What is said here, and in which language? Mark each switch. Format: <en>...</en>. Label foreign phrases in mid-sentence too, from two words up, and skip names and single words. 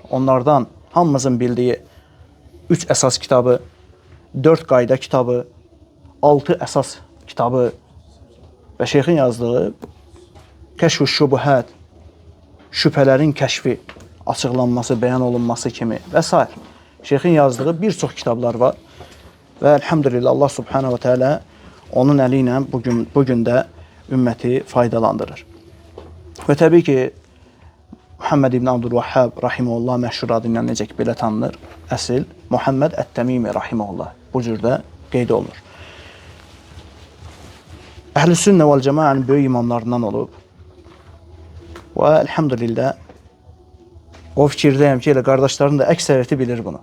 <az>Onlardan hamımızın bildiyi 3 əsas kitabı, 4 qayda kitabı, 6 əsas kitabı və şeyxin yazdığı Kəşf-ü Şübhət, şübhələrin kəşfi, açıqlanması, bəyan olunması kimi və s. Şeyxin yazdığı bir çox kitablar var və elhamdülillah</az> <ar>الله سبحانه وتعالى</ar> <az>onun əli ilə bugün də ümməti faydalandırır. Və təbii ki, Muhammed İbn Abdülvahhab rahimehullah məşhur adı ilə necə ki belə tanınır, əsl Muhammed Ət-Təmimi rahimehullah bu cürdə qeyd olunur. Əhl-i-Sünnə vəl-Cəmaənin böyük imamlarından olub və elhamdülillah o fikirdəyəm ki, elə qardaşların da əksəriyyəti bilir bunu.</az>